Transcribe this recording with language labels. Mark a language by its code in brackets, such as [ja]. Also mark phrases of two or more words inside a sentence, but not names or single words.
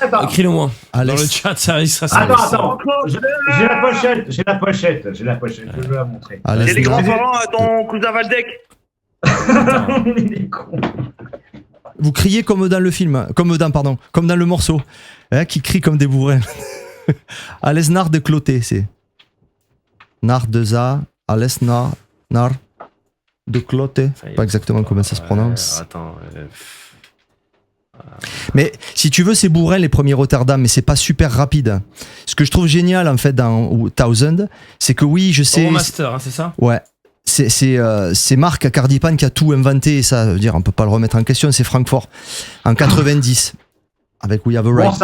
[fr] Écris-le moi. Dans le chat, ça risque. Attends. J'ai la pochette. Je vais la montrer. C'est les grands-parents à ton cousin Valdec. Il est con. Vous criez comme dans le film, comme dans le morceau, hein, qui crie comme des bourrins. Alles nach de Cloté, c'est. Nach de za, alles nach de Cloté. Pas exactement comment ça se prononce. Attends. Mais si tu veux, c'est bourrin les premiers Rotterdam, mais c'est pas super rapide. Ce que je trouve génial en fait dans Thousand, c'est que oui, je sais. Master, hein, c'est ça? Ouais. C'est Marc Cardipan qui a tout inventé, et ça veut dire on peut pas le remettre en question, c'est Francfort en 90 avec We Have a Right.